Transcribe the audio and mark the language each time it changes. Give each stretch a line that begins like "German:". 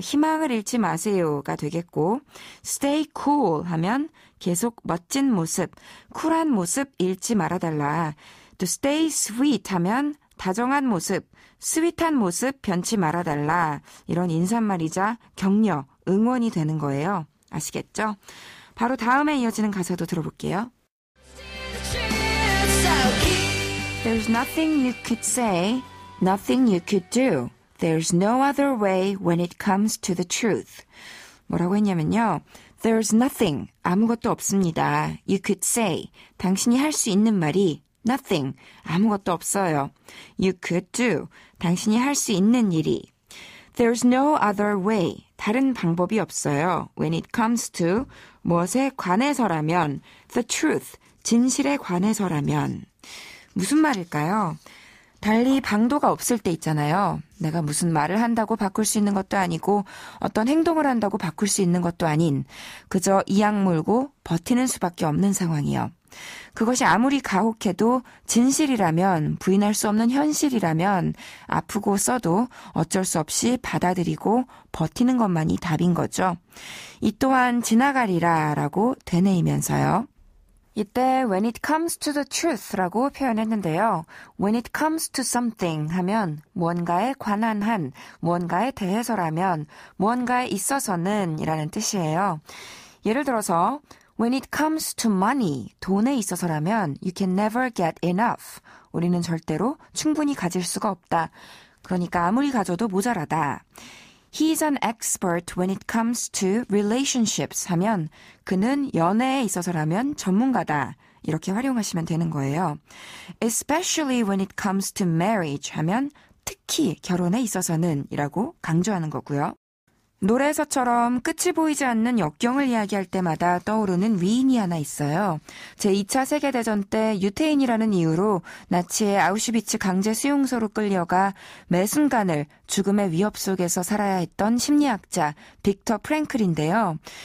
Korean: 희망을 잃지 마세요가 되겠고
English: stay cool
Korean: 하면 계속 멋진 모습, 쿨한 모습 잃지 말아달라. 또
English: stay sweet
Korean: 하면 다정한 모습, 스윗한 모습 변치 말아달라. 이런 인사말이자 격려, 응원이 되는 거예요. 아시겠죠? 바로 다음에 이어지는 가사도 들어볼게요.
English: There's nothing you could say, nothing you could do. There's no other way when it comes to the truth.
Korean: 뭐라고 했냐면요.
English: There's nothing,
Korean: 아무것도 없습니다.
English: You could say,
Korean: 당신이 할 수 있는 말이
English: nothing,
Korean: 아무것도 없어요.
English: You could do,
Korean: 당신이 할 수 있는 일이.
English: There's no other way,
Korean: 다른 방법이 없어요.
English: When it comes to,
Korean: 무엇에 관해서라면,
English: the truth,
Korean: 진실에 관해서라면. 무슨 말일까요? 달리 방도가 없을 때 있잖아요. 내가 무슨 말을 한다고 바꿀 수 있는 것도 아니고 어떤 행동을 한다고 바꿀 수 있는 것도 아닌 그저 이악 물고 버티는 수밖에 없는 상황이요. 그것이 아무리 가혹해도 진실이라면 부인할 수 없는 현실이라면 아프고 써도 어쩔 수 없이 받아들이고 버티는 것만이 답인 거죠. 이 또한 지나가리라 라고 되뇌이면서요. 이때
English: when it comes to the truth
Korean: 라고 표현했는데요.
English: when it comes to something
Korean: 하면 무언가에 관한 한, 무언가에 대해서라면, 무언가에 있어서는 이라는 뜻이에요.
English: 예를 들어서 when it comes to money,
Korean: 돈에 있어서라면
English: you can never get enough.
Korean: 우리는 절대로 충분히 가질 수가 없다. 그러니까 아무리 가져도 모자라다.
English: He's an expert when it comes to relationships
Korean: 하면 그는 연애에 있어서라면 전문가다. 이렇게 활용하시면 되는 거예요.
English: Especially when it comes to marriage
Korean: 하면 특히 결혼에 있어서는 이라고 강조하는 거고요. 노래에서처럼 끝이 보이지 않는 역경을 이야기할 때마다 떠오르는 위인이 하나 있어요. 제2차 세계대전 때 유태인이라는 이유로 나치의 아우슈비츠 강제 수용소로 끌려가 매 순간을 죽음의 위협 속에서 살아야 했던 심리학자 빅터 프랭클인데요.